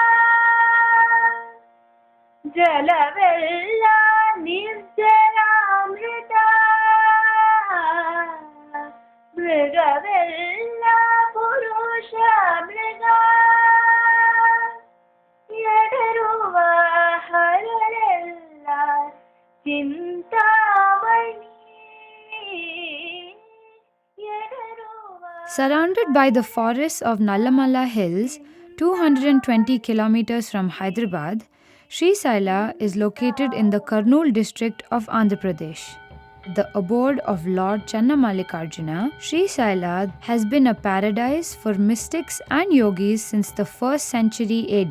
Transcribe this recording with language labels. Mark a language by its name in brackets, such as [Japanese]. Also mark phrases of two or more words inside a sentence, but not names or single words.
[Kannada] ಜಲವೆಲ್ಲ ನಿರ್ಜರಾಮೃತ ಮೃಗವೆಲ್ಲ ಪುರುಷ ಮೃಗ ಎಡರುವ ಹರಳೆಲ್ಲ ಚಿಂತಾಮಣಿ. [English] Surrounded by the forests of Nallamala Hills, 220 kilometers from Hyderabad, Sri Saila is located in the Kurnool district of Andhra Pradesh. The abode of Lord Channamallikarjuna, Sri Saila has been a paradise for mystics and yogis since the 1st century AD.